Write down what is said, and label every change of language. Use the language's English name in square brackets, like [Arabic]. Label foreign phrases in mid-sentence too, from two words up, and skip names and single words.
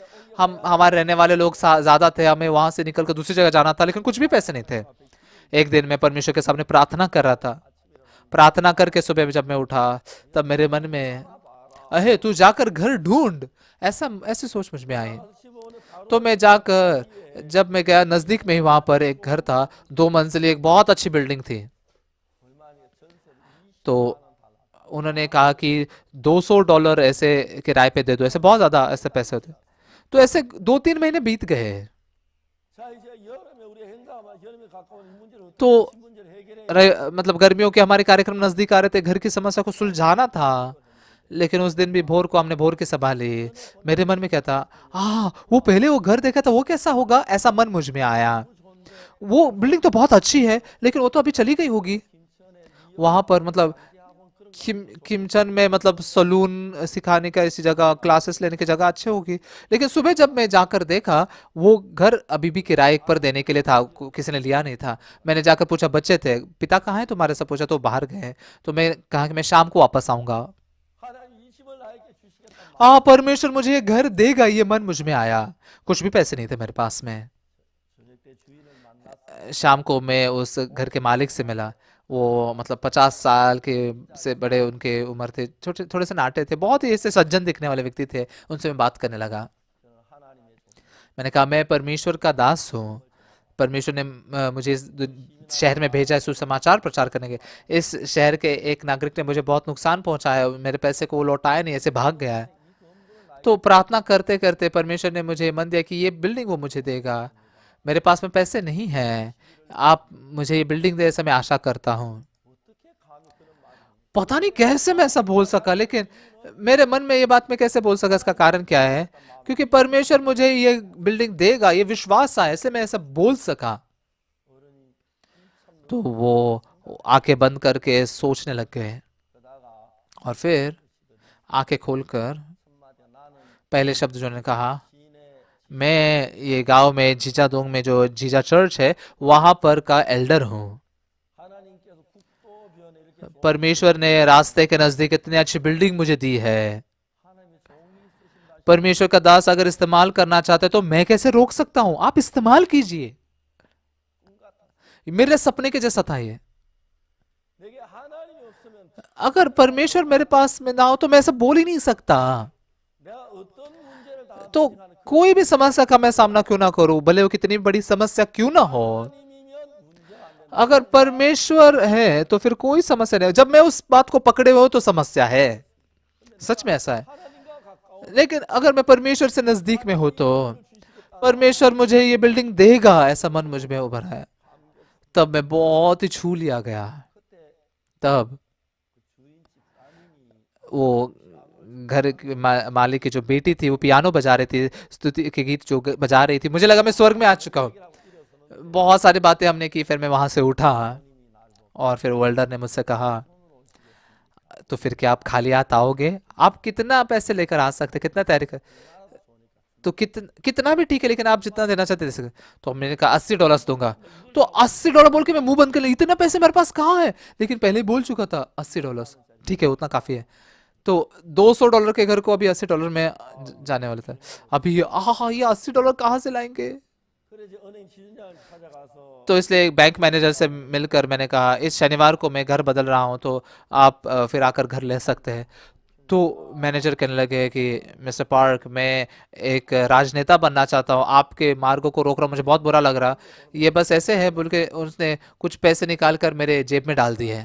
[Hindi] हम हमारे रहने वाले लोग ज्यादा थे, हमें वहां से निकल कर दूसरी जगह जाना था, लेकिन कुछ भी पैसे नहीं थे। एक दिन मैं परमेश्वर के सामने प्रार्थना कर रहा था। प्रार्थना करके सुबह जब मैं उठा, तब मेरे मन में, अहे तू जाकर घर ढूंढ, ऐसा ऐसी सोच मुझ में आई। [Korean] 15원 바로 [Hindi] तो मैं जाकर, जब मैं गया, नजदीक में ही वहां पर एक घर था, 2 मंजिली, एक बहुत अच्छी बिल्डिंग थी। [Korean] 얼마냐 전세를 20만 [Hindi] तो [Korean] 원 달라. [Hindi] उन्होंने कहा कि $200 ऐसे किराए पे दे दो, ऐसे बहुत ज्यादा ऐसे पैसे होते। तो ऐसे 2-3 महीने बीत गए। [Korean] 자 이제 여름에 우리 행사가 여름에 가까운 이 문제를 [Hindi] तो [Korean] 어떻게 집 문제를 해결해야 [Hindi] मतलब गर्मियों के हमारे कार्यक्रम नजदीक आ रहे थे, घर की समस्या को सुलझाना था। लेकिन उस दिन भी भोर को हमने भोर की सभा ली। मेरे मन में क्या था, वो पहले वो घर देखा था, वो कैसा होगा, ऐसा मन मुझ में आया। [Korean] 좋은데 [Hindi] वो बिल्डिंग तो बहुत अच्छी है, लेकिन वो तो अभी चली गई होगी। [Korean] 김천에 [Hindi] वहां पर मतलब [Korean] 미학원 그런 [Hindi] किमचन में मतलब सलून सिखाने का ऐसी जगह, क्लासेस लेने की जगह अच्छी होगी। लेकिन सुबह जब मैं जाकर देखा, वो घर अभी भी किराए पर देने के लिए था, किसी ने लिया नहीं था। मैंने जाकर पूछा, बच्चे थे, पिता कहाँ है तुम्हारे, सब पूछा तो बाहर गए हैं। तो मैं कहा कि मैं शाम को वापस आऊंगा। [Korean] 하나님 이 집을 나에게 주시겠단 말. [Hindi] परमेश्वर मुझे ये घर देगा, ये मन मुझ में आया। कुछ भी पैसे नहीं थे मेरे पास में। [Korean] 저녁 때 주인을 만났어. [Hindi] शाम को मैं उस घर के मालिक से मिला। वो मतलब 50 साल के से बड़े उनके उम्र थे, छोटे थोड़े से नाटे थे, बहुत ही ऐसे सज्जन दिखने वाले व्यक्ति थे। उनसे मैं बात करने लगा। [Korean] 저는 하나님의 종. [Hindi] मैंने कहा, मैं परमेश्वर का दास हूँ। परमेश्वर ने मुझे इस शहर में भेजा है सुसमाचार प्रचार करने के। इस शहर के एक नागरिक ने मुझे बहुत नुकसान पहुंचाया, मेरे पैसे को वो लौटाया नहीं, ऐसे भाग गया है। [Korean] 이 건물을 나에게 [Hindi] तो प्रार्थना करते करते परमेश्वर ने मुझे मन दिया कि ये बिल्डिंग वो मुझे देगा। मेरे पास में पैसे नहीं हैं, आप मुझे ये बिल्डिंग दे, ऐसा मैं आशा करता हूँ। [Korean] 어떻게 감히 그런 말을 [Hindi] पता नहीं कैसे मैं ऐसा बोल सका, लेकिन मेरे मन में ये बात मैं कैसे बोल सका, इसका कारण क्या है? क्योंकि परमेश्वर मुझे ये बिल्डिंग देगा, ये विश्वास आया, ऐसे मैं ऐसा बोल सका। [Korean] 어른이 한참 [Hindi] तो वो आंखें बंद करके सोचने लग गए, [Korean] 그러다가 [Hindi] और फिर आंखें खोलकर [Korean] 첫 마디가 나는 [Hindi] पहले शब्द जो ने कहा, [Korean] 시인의 [Hindi] मैं ये गांव में जीजादोंग में जो जीजा चर्च है वहां पर का एल्डर हूँ। [Korean] 하나님께서 국도변에 이렇게 [Hindi] परमेश्वर ने रास्ते के नजदीक इतनी अच्छी बिल्डिंग मुझे दी है। [Korean] 하나님의 종이 쓰신다. [Hindi] परमेश्वर का दास अगर इस्तेमाल करना चाहते हैं, तो मैं कैसे रोक सकता हूं? आप इस्तेमाल कीजिए। [Korean] 꿈 같아. [Hindi] मेरे सपने के जैसा था ये। [Korean] 내게 하나님이 없으면 [Hindi] अगर परमेश्वर मेरे पास में ना हो तो मैं ऐसा बोल ही नहीं सकता। [Korean] 내가 어떤 문제를 다 [Hindi] तो कोई भी समस्या का मैं सामना क्यों ना करूं, भले वो कितनी बड़ी समस्या क्यों ना हो। [Korean] 하나님이면 문제가 안 된다. [Hindi] अगर परमेश्वर है तो फिर कोई समस्या नहीं। जब मैं उस बात को पकड़े हुए हूं तो समस्या है, सच में ऐसा है। [Korean] 하나님과 가까운 [Hindi] लेकिन अगर मैं परमेश्वर से नजदीक में हूं तो [Korean] 주시겠다. [Hindi] परमेश्वर मुझे ये बिल्डिंग देगा, ऐसा मन मुझ में उभरा है। तब मैं बहुत ही छू लिया गया। [Korean] 그때 [Hindi] तब [Korean] 주인 집 따님이 [Hindi] वो घर की मालिक की जो बेटी थी, वो पियानो बजा रही थी, स्तुति के गीत जो बजा रही थी। मुझे लगा मैं स्वर्ग में आ चुका हूँ। [Korean] 일어서는 [Hindi] बहुत सारी बातें हमने की, फिर मैं वहां से उठा, [Korean] 하나님이 나를 [Hindi] और फिर वर्ल्डर ने मुझसे कहा, [Korean] 돈으로 오시겠습니다. [Hindi] तो फिर क्या आप खाली हाथ आओगे? आप कितना पैसे लेकर आ सकते, कितना तैयारी कर, तो कितना भी ठीक है, लेकिन आप जितना देना चाहते दे सकते। तो मैंने कहा $80 दूंगा। तो $80 बोल के मैं मुंह बंद कर लिया, इतना पैसे मेरे पास कहाँ है? लेकिन पहले ही बोल चुका था $80, ठीक है उतना काफी है। तो $200 के घर को अभी $80 में जाने वाला था। अभी ये $80 कहाँ से लाएंगे? [Korean] 그래 이제 은행 지점장을 찾아가서 [Hindi] तो इसलिए एक बैंक मैनेजर से मिलकर मैंने कहा, इस शनिवार को मैं घर बदल रहा हूँ, तो आप फिर आकर घर ले सकते हैं। तो मैनेजर कहने लगे कि मिस्टर पार्क, मैं एक राजनेता बनना चाहता हूँ, आपके मार्गों को रोक रहा हूँ, मुझे बहुत बुरा लग रहा, ये बस ऐसे है बोल के उसने कुछ पैसे निकाल कर मेरे जेब में डाल दिए।